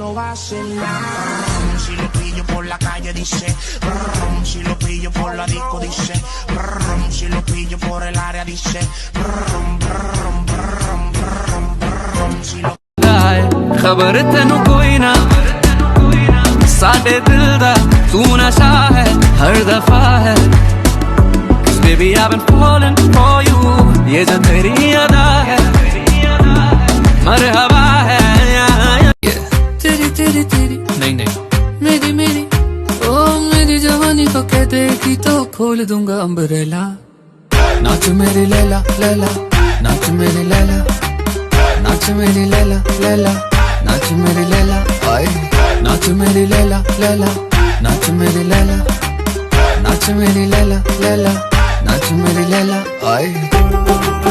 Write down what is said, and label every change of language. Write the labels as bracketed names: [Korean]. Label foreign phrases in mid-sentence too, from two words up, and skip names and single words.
[Spanish] Si lo pillo por la calle dice, si lo pillo por la disco dice, si lo pillo por el área dice, si lo [Punjabi] ਖ਼ਬਰ ਤੈਨੂੰ ਕੋਈ ਨਾ ਸਾਡੇ ਦਿਲ ਦਾ ਤੂੰ ਨਸ਼ਾ ਹੈ ਹਰ ਦਫ਼ਾ ਹੈ [English] baby I've been falling for you [Hindi] ये जो तेरी अदा है मरहबा है तेरी तेरी तेरी नहीं नहीं मेरी मेरी ओ मेरी जवानी को कह देगी तो खोल दूंगा अम्ब्रेला नाच मेरी लैला लैला नाच मेरी लैला नाच मेरी लैला लैला नाच मेरी लैला आए नाच मेरी लैला लैला नाच मेरी लैला नाच मेरी लैला लैला नाच मेरी लैला आए